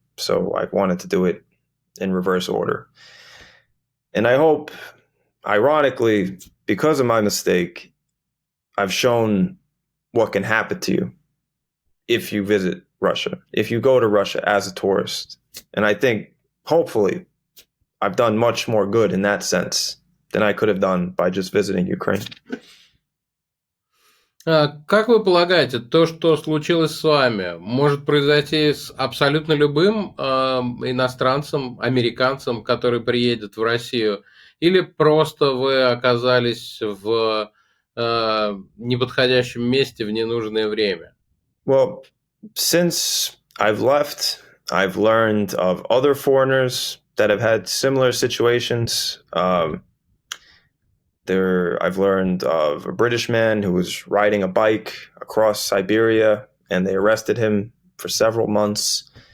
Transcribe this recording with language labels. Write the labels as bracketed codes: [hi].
[en] So I wanted to do it in reverse order. And I hope, ironically, because of my mistake, I've shown what can happen to you if you visit Russia, if you go to Russia as a tourist. And I think, hopefully, I've done much more good in that sense than I could have done by just visiting Ukraine. [ru] Как вы полагаете, то, что случилось с вами, может произойти с абсолютно любым иностранцем, американцем, который приедет в Россию, или просто вы оказались в неподходящем месте в ненужное время? [en] Well, since I've left, I've learned of other foreigners that have had similar situations. I've learned of a British man who was riding a bike across Siberia, and they arrested him for several months.